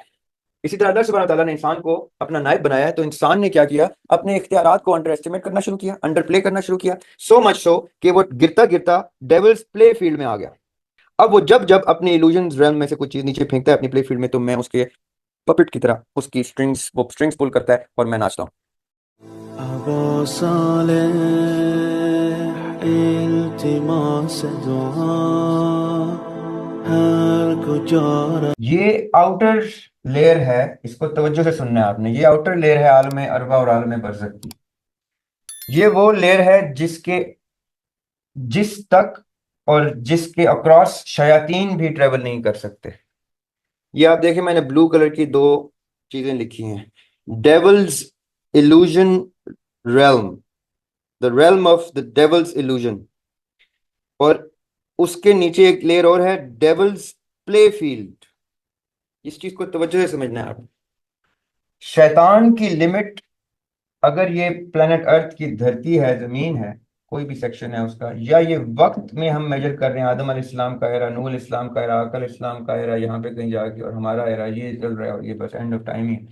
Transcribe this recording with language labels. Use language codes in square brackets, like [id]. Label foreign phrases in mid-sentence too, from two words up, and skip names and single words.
[hi] इसी तरह अल्लाह [ar] سبحانه وتعالى [hi] ने इंसान को अपना नायब बनाया है, तो इंसान ने क्या किया, अपने इख्तियारात को [en] under estimate [hi] करना शुरू किया, [en] under play [hi] करना शुरू किया, [en] so much so [hi] कि वो गिरता गिरता [en] devil's play field [hi] में आ गया। अब वो जब जब अपने [en] illusion realm [hi] में से कुछ चीज नीचे फेंकता है अपनी [en] play field [hi] में, तो मैं उसके पपेट की तरह उसकी [en] strings pull [hi] करता है और मैं नाचता हूँ। [fa] أبا صالح التماس دعا هر کجا [hi] ये [en] outer layer [hi] है, इसको तवज्जो से सुनना है आपने। ये [en] outer layer [hi] है आलम अरवा और आलम बरज़ख की। ये वो लेयर है जिस तक और जिसके अक्रॉस शयातीन भी ट्रेवल नहीं कर सकते। ये आप देखिए, मैंने [en] blue color [hi] की दो चीजें लिखी हैं। [en] devil's illusion realm, the realm of the devil's illusion, [hi] और उसके नीचे एक लेयर और है, [en] devil's play field. [hi] इस चीज को तवज्जो से समझना है आप। शैतान की लिमिट, अगर ये [en] planet earth [hi] की धरती है, जमीन है, कोई भी सेक्शन है उसका, या ये वक्त में हम मेजर कर रहे हैं, आदम अलैहिस्सलाम का एरा, नूह अलैहिस्सलाम का एरा, अकल इस्लाम का एरा, यहाँ पे कहीं जाके, और हमारा एरा ये चल रहा है, और ये बस [en] end of time [hi] ही है।